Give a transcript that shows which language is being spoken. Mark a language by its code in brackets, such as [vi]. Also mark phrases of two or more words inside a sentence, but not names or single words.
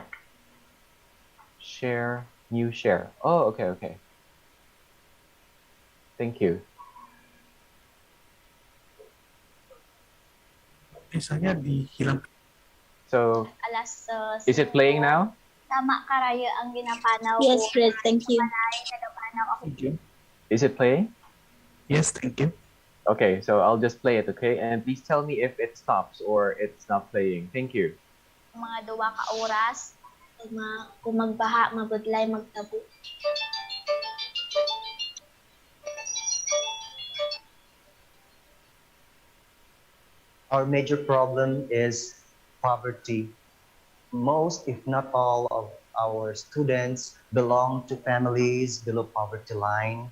[en] Share, new share. Oh, okay. Thank you. So, is it playing now? [hil] Tama karaya ang ginapanaw ko. [en] Yes, Fred, thank you. [hil] Balay, nagapanaw ako. [en] Is it playing? Yes, thank you. Okay, so I'll just play it, okay? And please tell me if it stops or it's not playing. Thank you. [hil] Mga 2 ka oras. Kung magbaha, mabudlay, magtabo. [en] Our major problem is poverty. Most, if not all, of our students belong to families below poverty line.